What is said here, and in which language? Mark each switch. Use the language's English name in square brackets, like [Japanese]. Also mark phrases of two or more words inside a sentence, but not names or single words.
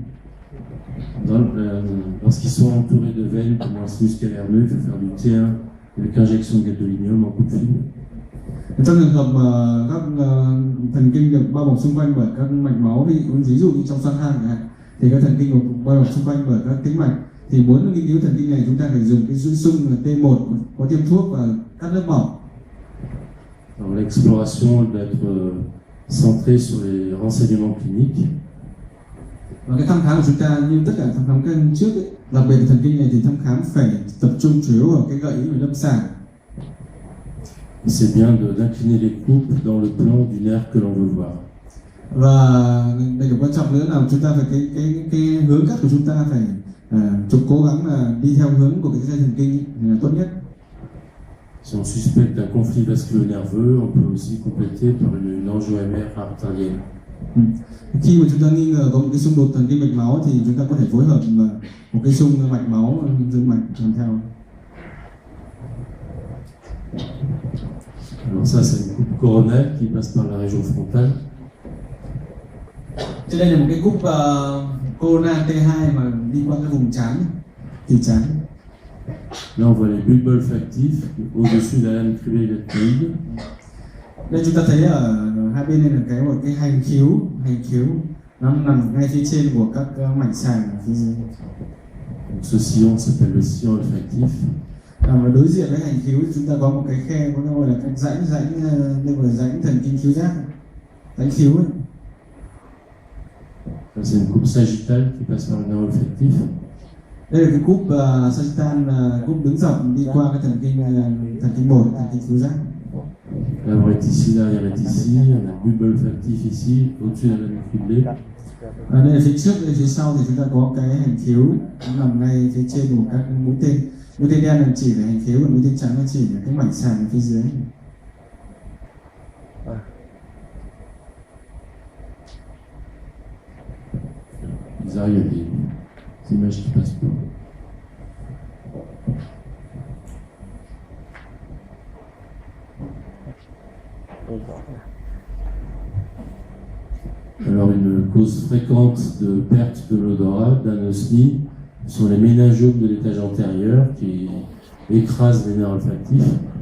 [French] Lorsqu'ils sont entourés de veines comme un sinus caverneux, il faut faire du T1 avec injection de gadolinium en coupe fine. [Vietnamese] Trong trường hợp mà các thần kinh được bao bọc xung quanh bởi các mạch máu, ví dụ như trong xoang hang chẳng hạn, thì các thần kinh được bao bọc xung quanh bởi các tĩnh mạch, thì muốn nghiên cứu thần kinh này chúng ta phải dùng cái chuỗi xung là T1 có tiêm thuốc và cắt lớp mỏng. [French] Alors l'exploration doit être centrée sur les renseignements cliniques. [Vietnamese] Và cái thăm khám của chúng ta như tất cả thăm khám kênh trước ấy, đặc biệt là thần kinh này thì thăm khám phải tập trung chủ yếu vào cái gợi ý về lâm sàng. [French] C'est bien d'incliner les coupes dans le plan du nerf que l'on veut voir. [Vietnamese] Và đây là quan trọng nữa là chúng ta phải cái hướng cắt của chúng ta phải cố gắng là đi theo hướng của cái dây thần kinh là tốt nhất. [French] Si on suspecte un conflit vasculo-nerveux, on peut aussi compléter par une angio-MR artérielle. [Vietnamese] Khi mà chúng ta nghi ngờ có một cái xung đột thần kinh mạch máu thì chúng ta có thể phối hợp một cái xung mạch máu dương mạch kèm theo. [French] Alors ça, c'est une coupe coronale qui passe par la région frontale. [Vietnamese] Trên đây là một cái cúp corona T2 mà đi qua cái vùng trán, thì trán. [French] Là, on voit les bulbes olfactifs au-dessus de la lame cribellatoïde. [Vietnamese] Đây chúng ta thấy ở hai bên đây là một cái hành khiếu nó nằm ngay phía trên của các mạch sàng phía dưới. [French] Donc, ce sillon s'appelle le sillon olfactif. [Vietnamese] Và đối diện với hành khiếu chúng ta có một cái khe có gọi là cái rãnh thần kinh khiếu giác, rãnh khiếu ấy. [French] Là, c'est une coupe sagittale qui passe par le nerf olfactif. [Vietnamese] Đây là cái cúp sagittal, cúp đứng dọc đi qua cái thần kinh bột, thần kinh khiếu giác. [French] L'avant est ici, l'arrière est ici, on a le bulbe olfactif ici, au-dessus de la lame criblée. [Vietnamese] Đây là phía trước, đây phía sau thì chúng ta có cái hành khiếu nó nằm ngay phía trên của các mũi tên. Mũi tên đen là chỉ là hành khiếu, còn mũi tên trắng là chỉ là cái mảnh sàng phía dưới. [French] Bizarre, il y a des images qui passent pas. Alors, une cause fréquente de perte de l'odorat, d'anosmie, sont les méningiomes de l'étage antérieur qui écrasent les nerfs olfactifs.